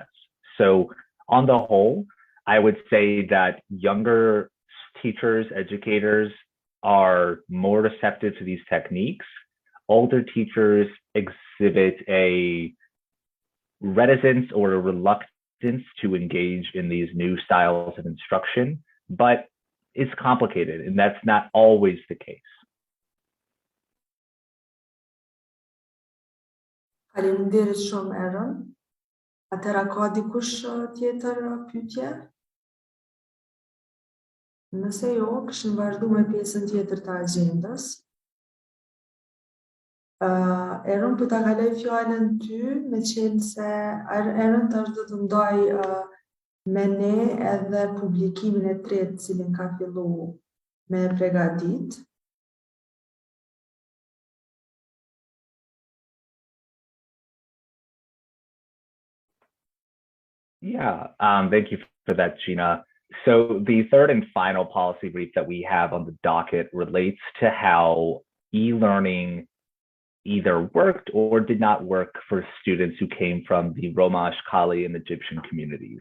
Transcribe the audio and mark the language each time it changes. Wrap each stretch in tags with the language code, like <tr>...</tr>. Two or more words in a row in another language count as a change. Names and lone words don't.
<en>So on the whole, I would say that younger teachers, educators are more receptive to these techniques. Older teachers exhibit a reticence or a reluctance to engage in these new styles of instruction, but it's complicated and that's not always the case.</en> <sq>Faleminderit shumë Aaron. Atëra ka dikush tjetër pyetje? Nëse jo, kishim vazhdu me pjesën tjetër të agjendës. Aaron, po ta kaloj fjalën ty, me qenë se Aaron tash do të ndaj me ne edhe publikimin e tretë, cilin ka fillu me pregadit.</sq> <en>Yeah, thank you for that, Gina. So the third and final policy brief that we have on the docket relates to how e-learning either worked or did not work for students who came from the Roma, Ashkali, and Egyptian communities.</en>